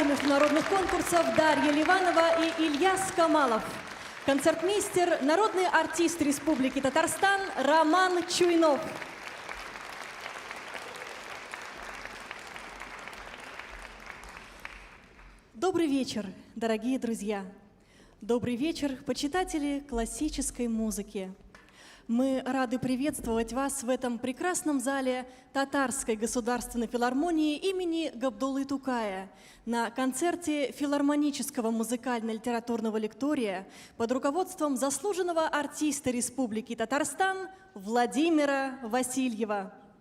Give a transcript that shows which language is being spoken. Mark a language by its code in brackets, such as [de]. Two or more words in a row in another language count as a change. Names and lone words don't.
[ru] международных конкурсов Дарья Ливанова и Ильяс Камалов. Концертмейстер, народный артист Республики Татарстан Роман Чуйнов. Добрый вечер, дорогие друзья! Добрый вечер, почитатели классической музыки! Мы рады приветствовать вас в этом прекрасном зале Татарской государственной филармонии имени Габдуллы Тукая на концерте филармонического музыкально-литературного лектория под руководством заслуженного артиста Республики Татарстан Владимира Васильева.